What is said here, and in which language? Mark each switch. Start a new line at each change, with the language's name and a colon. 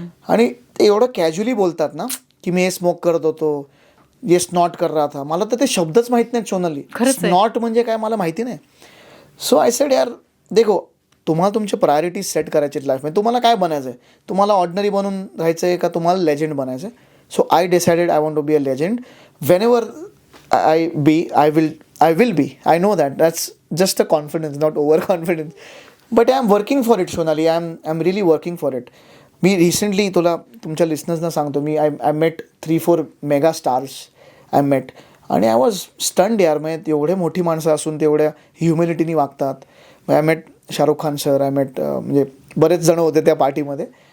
Marathi: आणि ते एवढं कॅज्युअली बोलतात ना की मी हे स्मोक करत होतो,
Hindi: ये स्नॉट कर रहा था.
Marathi: मला तर ते शब्दच माहित नाहीत सोनाली. स्नॉट म्हणजे काय मला माहिती नाही.
English: so I said
Hindi: यार देखो,
Marathi: तुम्हाला तुमचे प्रायोरिटीज सेट करायचे लाईफमध्ये. तुम्हाला काय बनायचं आहे? तुम्हाला ऑर्डिनरी बनून राहायचं आहे का तुम्हाला लेजंड बनायचं आहे?
English: So I decided I want to be a legend. Whenever I will be. I know that. That's just a confidence, not overconfidence. But I am working for it, Sonali. I'm really working for it.
Marathi: मी recently तुमच्या लिस्नर्सना सांगतो, मी
English: I met 3-4 mega stars I met.
Marathi: आणि
English: I was stunned
Marathi: यार. म्हणजे एवढे मोठी माणसं असून तेवढ्या ह्युमिलिटीनी वागतात.
English: I met Shahrukh Khan sir, I met
Marathi: म्हणजे बरेच जण होते त्या पार्टीमध्ये.